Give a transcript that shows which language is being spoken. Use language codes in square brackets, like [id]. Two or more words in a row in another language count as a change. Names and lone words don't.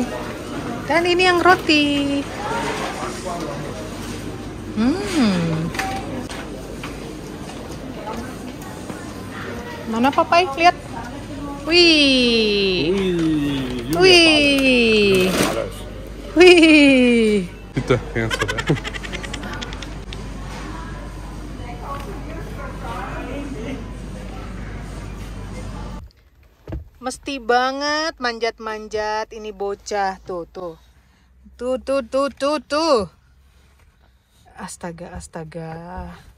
[id] Dan ini yang roti. Mana papai? Lihat. Wih. Wih. Wih. [de] Bitte, ganz vorbei. [id] Mesti banget manjat-manjat ini bocah. Tuh. Astaga.